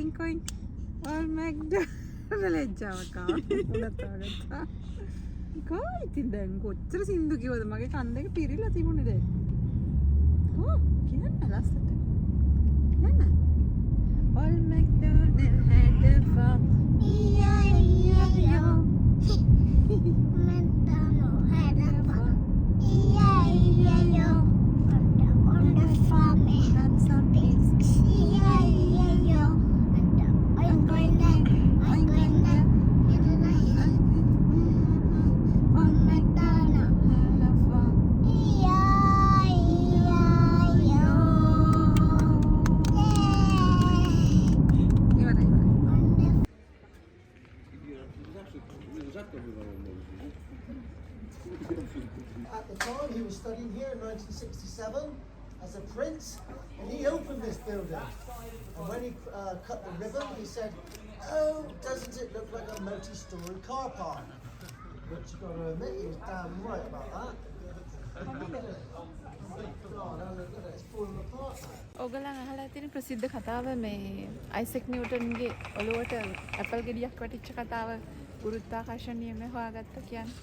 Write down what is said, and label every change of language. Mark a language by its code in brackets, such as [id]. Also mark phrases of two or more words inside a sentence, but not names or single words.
[en] going all McDonald's [si] ලැජ්ජාව කා. කෝ ඉතින් දැන් කොච්චර සින්දු කිව්වද මගේ කන් දෙක පිරිලා තිබුණේ දැන්. ඕ කියන්න ලස්සට. යන්න. [en] All McDonald had a farm. E-I-E-I-O. McDonald had a farm. E-I-E-I-O. On the farm he had some pigs. E-I-E-I-O. I'm going there. I'm going there. On McDonald had a farm. E-I-E-I-O. At the time, he was studying here in 1967 as a prince, and he opened this building. And when he cut the ribbon, he said, "Oh, doesn't it look like a multi-story car park?" Which you got to admit, he was damn right about that. Oh, look at it. God, look at it, it's falling apart now. [si] ඔයගොල්ලන් අහලා තියෙන ප්‍රසිද්ධ කතාව මේ අයිසෙක් නිව්ටන්ගේ ඔළුවට ඇපල් ගෙඩියක් වැටිච්ච කතාව ගුරුත්වාකර්ෂණ නියමය හොයාගත්ත කියන්නේ.